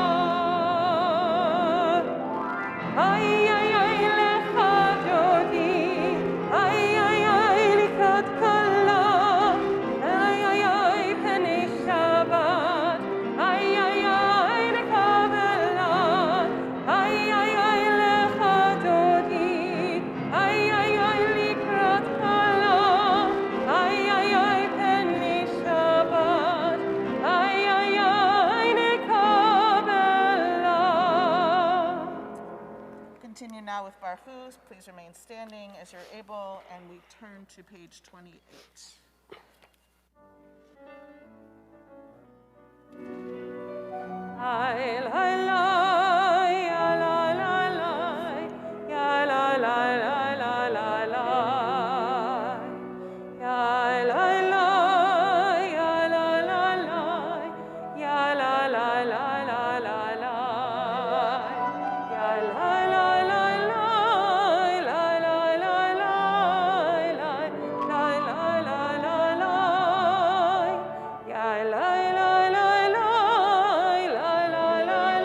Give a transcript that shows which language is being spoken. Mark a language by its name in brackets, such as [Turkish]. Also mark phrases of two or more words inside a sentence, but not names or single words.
[Hebrew] איי איי איי לך דודי, איי איי איי לקראת כלה, איי איי איי פני שבת, איי איי איי נקבלה. איי איי איי לך דודי, איי איי איי לקראת כלה, איי איי איי פני שבת, איי איי איי נקבלה. [English] Continue now with Barchus. Please remain standing as you're able, and we turn to page 28. Ay, la, la, ya, la, la, la, ya, la, la, la, la, la, la. Ya, la, la, ya, la, la, la, ya, la, la, la, la, la, la. Ya, la, la, la, la, la, la, la, la, la, la, la, la, la. Ya, la, la, la, la, la, la, la,